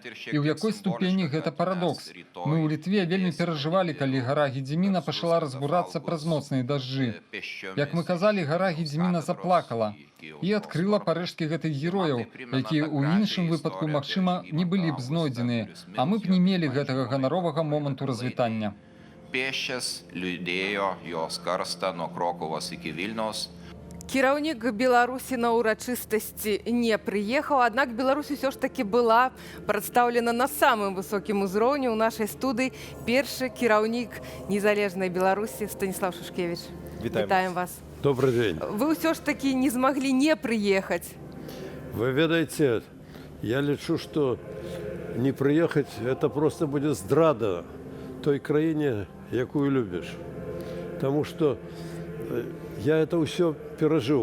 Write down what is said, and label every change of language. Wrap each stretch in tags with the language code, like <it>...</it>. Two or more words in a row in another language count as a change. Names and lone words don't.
<be>І ў якой ступені гэта парадокс. Мы ў Літве вельмі перажывалі, калі гара Гедзіміна пачала разбурацца праз моцныя дажджы. Як мы казалі, гара Гедзіміна заплакала і адкрыла парэшткі гэтых герояў, якія ў іншым выпадку, магчыма, не былі б знойдзеныя, а мы б не мелі гэтага ганаровага моманту развітання.</be> <lt>Pėsčias liūdėjo jos karstą nuo Krokuvos iki Vilniaus.</lt> <be>Кіраўнік Беларусі на ўрачыстасці не прыехаў, аднак Беларусь усё ж такі была прадстаўлена на самым высокім узроўні. У нашай студыі першы кіраўнік незалежнай Беларусі Станіслав Шушкевіч. Вітаем вас.</be> <ru>Добрый день.</ru> <be>Вы ўсё ж такі не змаглі не прыехаць. Вы ведаеце, я лічу, што не прыехаць –</be> <ru>это просто</ru> <be>будзе здрада той краіне, якую любіш. Таму што я это ўсё перажыў.</be>